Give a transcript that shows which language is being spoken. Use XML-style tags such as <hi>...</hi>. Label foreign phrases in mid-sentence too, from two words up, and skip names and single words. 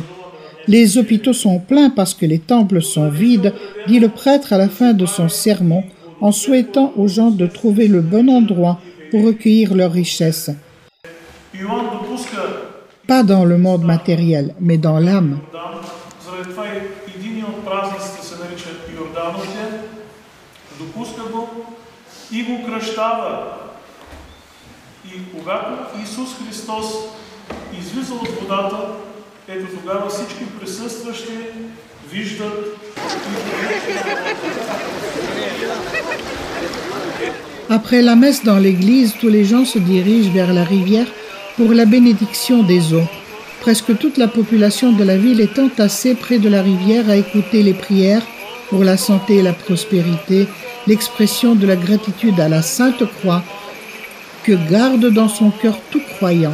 <fr>Les hôpitaux sont pleins parce que les temples sont vides, dit le prêtre à la fin de son sermon, en souhaitant aux gens de trouver le bon endroit pour recueillir leurs richesses. Pas dans le monde matériel, mais dans l'âme.</fr> <bg>И когато Исус Христос излиза от водата, ето тогава всички присъстващи виждат.</bg> <fr>Après la messe dans l'église, tous les gens se dirigent vers la rivière pour la bénédiction des eaux. Presque toute la population de la ville est entassée près de la rivière à écouter les prières pour la santé et la prospérité, l'expression de la gratitude à la Sainte Croix, que garde dans son cœur tout croyant.</fr>